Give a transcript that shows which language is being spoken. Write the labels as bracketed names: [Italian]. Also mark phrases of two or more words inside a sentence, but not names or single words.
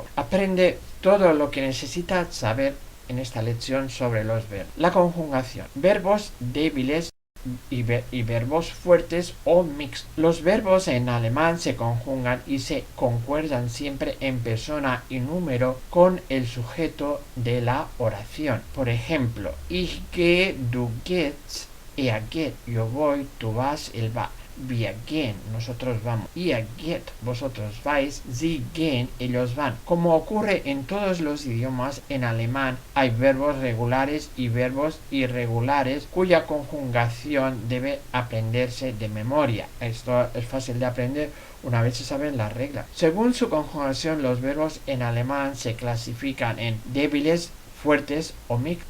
[Spanish] Aprende todo lo que necesitas saber en esta lección sobre los verbos. La conjugación. Verbos débiles y verbos fuertes o mixtos. Los verbos en alemán se conjugan y se concuerdan siempre en persona y número con el sujeto de la oración. Por ejemplo, [German] ich gehe, du gehst, er geht, [Spanish] yo voy, tú vas, él va. [German] Wir gehen, [Spanish] nosotros vamos. [German] Ihr geht, [Spanish] vosotros vais. [German] Sie gehen, [Spanish] ellos van. Como ocurre en todos los idiomas, en alemán hay verbos regulares y verbos irregulares cuya conjugación debe aprenderse de memoria. Esto es fácil de aprender una vez se saben las reglas. Según su conjugación, los verbos en alemán se clasifican en débiles, fuertes o mixtos.